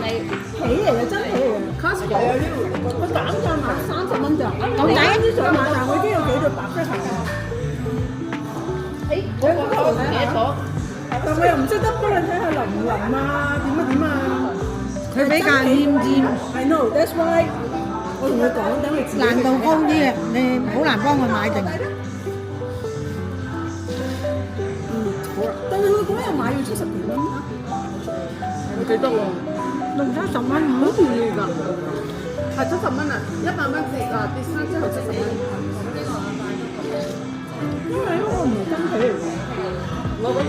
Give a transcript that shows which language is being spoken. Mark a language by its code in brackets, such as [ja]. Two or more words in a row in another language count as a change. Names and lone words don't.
[yue] 皮嚟嘅，真皮嚟嘅。Costco 有呢個，我膽價買30蚊咋？咁抵？啲想買，但係我已經有幾對白色鞋啦。誒，嗰個唔記得咗。但我又唔識得幫你睇下腍唔腍啊，點啊點啊。佢比較黏黏。 [en] I know, that's why。 [yue] 我同佢講，等佢自己難度高啲嘅，你好難幫佢買定。好啦，但係佢嗰日買要70幾蚊，我記得喎，60蚊，好便宜㗎，係70蚊啊，100蚊跌30之後70蚊。因為我我覺得